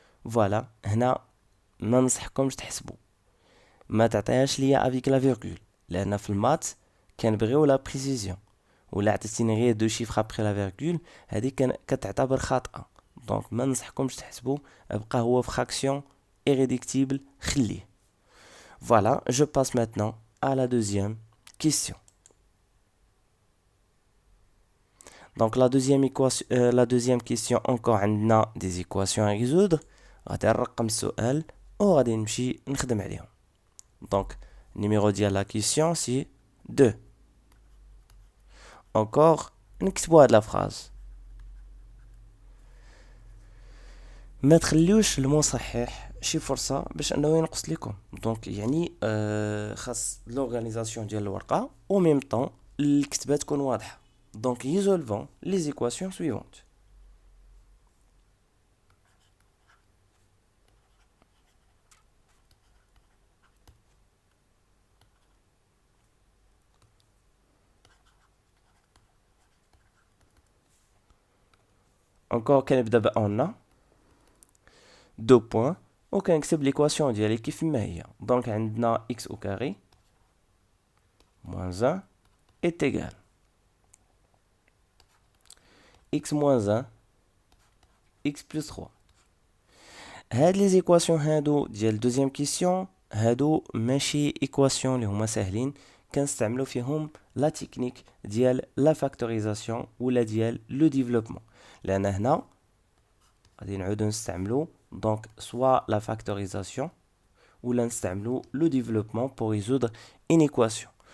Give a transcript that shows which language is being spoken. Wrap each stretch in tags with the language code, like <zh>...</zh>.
<ar>فوالا هنا ما ننصحكمش تحسبوا، ما تعطيهاش ليا افيك لا فيرغول، لان في المات كنبغيو لا بريسيزيون، ولا عطيتيني غير دو شيفر ابري لا فيرغول هذه كتعتبر خاطئه. دونك ما ننصحكمش تحسبوا، ابقى هو فراكسيون irréductible خليه.</ar> <fr>Voilà, je passe maintenant à la deuxième question. Donc la deuxième question encore</fr> <ar>عندنا</ar> <fr>des équations à résoudre.</fr> <ar>غادي نرقم السؤال وغادي نمشي نخدم عليهم.</ar> <fr>Donc numéro ديال la question c'est 2. Encore</fr> <ar>نكتبوا هاد</ar> <fr>la phrase.</fr> <ar>ما تخليوش المصحح شي فرصه باش انه ينقص لكم. دونك يعني خاص لورغانيزاسيون ديال الورقه و ميم طون الكتابه تكون واضحه. دونك ريزولفون لي زيكواسيون سويفونت. انكور كنبدا بان دو بوين وكنكتب ليكواسيون ديالي كيف ما هي. دونك عندنا</ar> <fr>x au carré moins 1 est égal x moins 1 x plus 3.</fr> <ar>هاد لي زيكواسيون هادو ديال دوزيام كيسيون هادو ماشي ايكواسيون اللي هما ساهلين، كنستعملو فيهم لا تكنيك ديال لا فاكتوريزاسيون ولا ديال لو ديفلوبمون، لان هنا غادي نعودو نستعملو دونك سوا لا فاكتوريزاسيون ولا نستعملو لو ديفلوبمون بور ريزودر اون ايكواسيون.</ar>